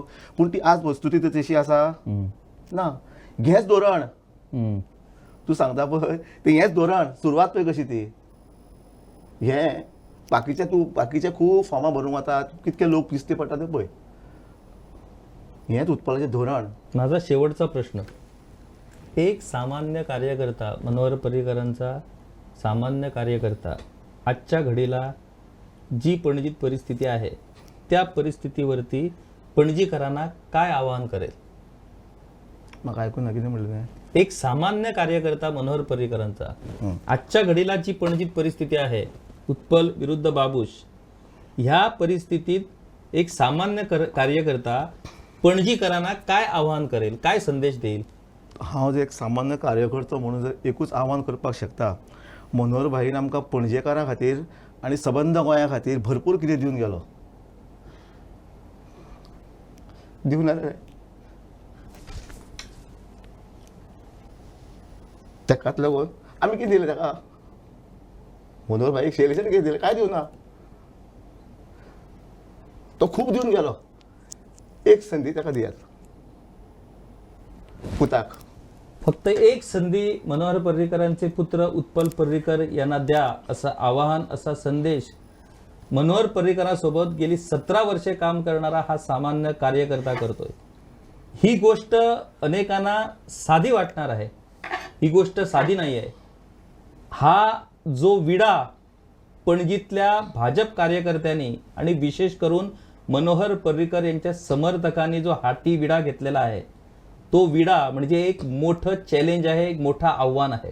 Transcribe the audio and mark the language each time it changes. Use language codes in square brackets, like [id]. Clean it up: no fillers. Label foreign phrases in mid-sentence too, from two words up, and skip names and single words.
[kok] पूण ती आज वस्तुस्थिती तशी आसा ना. हेच धोरण तूं सांगता पळय तें हेच धोरण. सुरवात पळय कशी ती. हें बाकीचे खूब फॉर्मां भरूंक वतात, कितके लोक दिश्टी पडटा ते पळय. हेच उत्पलाचें धोरण. [mr] माझा शेवटचा प्रश्न, एक सामान्य कार्यकर्ता, मनोहर पर्रीकरांचा सामान्य कार्यकर्ता आजच्या घडीला जी पणजीत परिस्थिती आहे त्या परिस्थितीवरती पणजीकरांना काय आवाहन करेल? [kok] म्हाका ऐकून ना कितें म्हणलें. [mr] एक सामान्य कार्यकर्ता मनोहर पर्रीकरांचा आजच्या घडीला जी पणजीत परिस्थिती आहे, उत्पल विरुद्ध बाबूश, ह्या परिस्थितीत एक सामान्य कार्यकर्ता पणजीकरांना काय आवाहन करेल, काय संदेश देईल? [kok] हांव जर एक सामान्य कार्यकर्तो म्हणून जर एकूच आव्हान करपाक शकता, मनोहर भाईन आमकां पणजेकारां खातीर आनी सबंद गोंया खातीर भरपूर कितें दिवन गेलो. दिवना रे. ताकाच लागून आमी कितें दिलें ताका मनोहर भाईक सिलेक्शन कितें दिलें काय दिवना तो खूब दिवन गेलो एक संदी ताका दियात पुताक [mr] फक्त एक संधी मनोहर पर्रीकरांचे पुत्र उत्पल पर्रीकर यांना द्या असं आवाहन, असा संदेश मनोहर पर्रीकरांसोबत गेली 17 वर्षे काम करणारा हा सामान्य कार्यकर्ता करतोय. ही गोष्ट अनेकांना साधी वाटणार आहे, ही गोष्ट साधी नाही आहे. हा जो विडा पणजीतल्या भाजप कार्यकर्त्यांनी आणि विशेष करून मनोहर पर्रीकर यांच्या समर्थकांनी जो हाती विडा घेतलेला आहे, तो विडा म्हणजे एक मोठं चॅलेंज आहे, एक मोठं आव्हान आहे.